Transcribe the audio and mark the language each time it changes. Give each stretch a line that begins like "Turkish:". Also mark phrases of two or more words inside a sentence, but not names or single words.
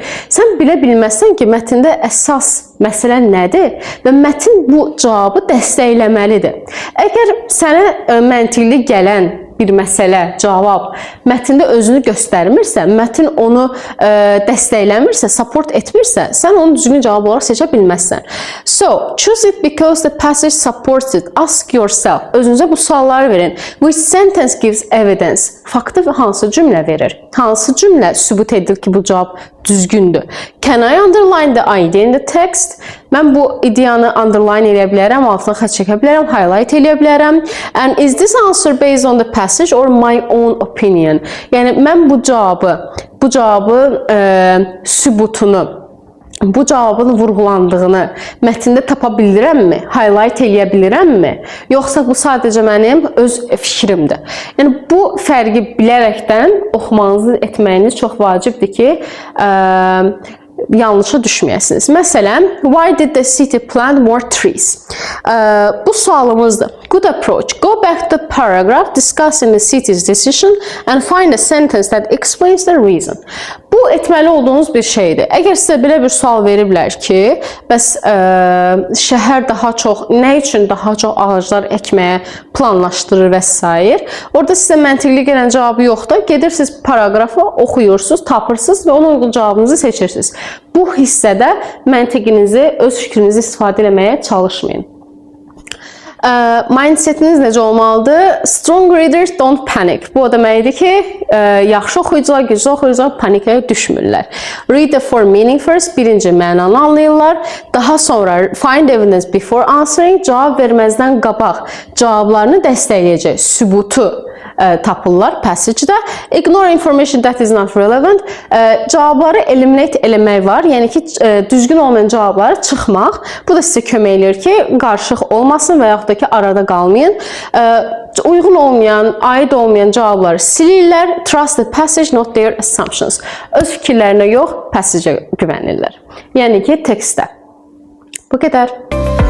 Azerbaijani: Sən bilə bilməzsən ki, mətndə əsas məsələ nədir və mətn bu cavabı dəstəkləməlidir. Əgər sənə məntiqli gələn bir məsələ, cavab mətndə özünü göstərmirsə, mətn onu dəstəkləmirsə, support etmirsə, sən onu düzgün cavab olaraq seçə bilməzsən.
English: So, choose it because the passage supports it. Ask yourself.
Azerbaijani: Özünüzə bu sualları verin.
English: Which sentence gives evidence?
Azerbaijani: Faktı hansı cümlə verir? Hansı cümlə sübut edir ki, bu cavab düzgündür?
English: Can I underline the idea in the text?
Azerbaijani: Mən bu ideyanı underline edə bilərəm, altına xətt çəkə bilərəm, highlight edə bilərəm.
English: And is this answer based on the passage or my own opinion?
Azerbaijani: Yəni, mən bu cavabı sübutunu, bu cavabın vurğulandığını mətndə tapa bilirəmmi? Highlight edə bilirəmmi? Yoxsa bu sadəcə mənim öz fikrimdir? Yəni, bu fərqi bilərəkdən oxumanızı etməyiniz çox vacibdir ki, yanlışa düşməyəsiniz. Məsələn,
English: why did the city plant more trees?
Azerbaijani: Bu sualımızdır.
English: Good approach. Go back to the paragraph discussing the city's decision and find a sentence that explains the reason.
Azerbaijani: Bu etməli olduğunuz bir şeydir. Əgər sizə belə bir sual veriblər ki, bəs şəhər daha çox, nə üçün daha çox ağaclar əkməyə planlaşdırır və s. Orada sizə məntiqli gələn cavabı yoxdur. Gedirsiniz paragrafı, oxuyursunuz, tapırsınız və ona uyğun cavabınızı seçirsiniz. Bu hissədə məntiqinizi, öz fikrinizi istifadə etməyə çalışmayın. Mindsetiniz necə olmalıdır?
English: Strong readers don't panic.
Azerbaijani: Bu o deməkdir ki, yaxşı oxuyucular, güclü oxuyucular panikaya düşmürlər.
English: Read the four meaning first.
Azerbaijani: Birinci mənanı anlayırlar. Daha sonra
English: find evidence before answering.
Azerbaijani: Cavab verməzdən qabaq cavablarını dəstəkləyəcək sübutu tapırlar passage'da.
English: Ignore information that is not relevant.
Azerbaijani: Cavabları eliminate eləmək var. Yəni ki, düzgün olmayan cavabları çıxmaq. Bu da sizə kömək edir ki, qarışıq olmasın və yaxud da ki, arada qalmayın. Uyğun olmayan, aid olmayan cavabları silirlər.
English: Trust the passage, not their assumptions.
Azerbaijani: Öz fikirlərinə yox, passage'a güvənirlər. Yəni ki, tekstdə. Bu qədər.